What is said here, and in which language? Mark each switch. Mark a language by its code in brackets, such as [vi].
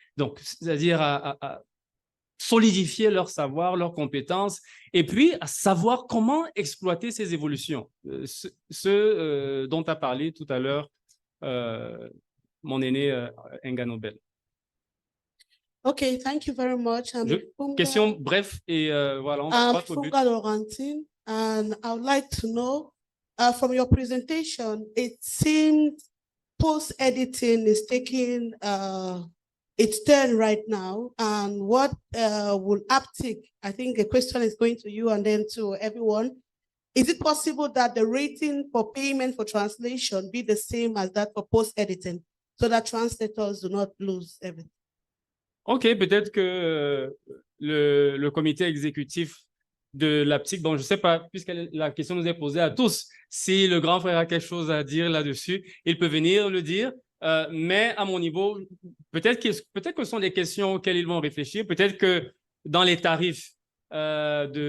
[fr] Donc, c'est-à-dire à solidifier leur savoir, leurs compétences, et puis à savoir comment exploiter ces évolutions. Dont a parlé tout à l'heure mon aîné Enga Nobel. [en] Okay, thank you very much. [fr] Question bref et voilà. On va au but. [en] Laurentine, and I would like to know from your presentation, it seemed post-editing is taking its turn right now. And what will Aptic, I think a question is going to you and then to everyone. Is it possible that the rating for payment for translation be the same as that for post-editing so that translators do not lose everything? [fr] OK, peut-être que le comité exécutif de l'Aptic, bon, je ne sais pas, puisque la question nous est posée à tous, si le grand frère a quelque chose à dire là-dessus, il peut venir le dire, mais à mon niveau, peut-être que ce sont des questions auxquelles ils vont réfléchir, peut-être que dans les tarifs, dans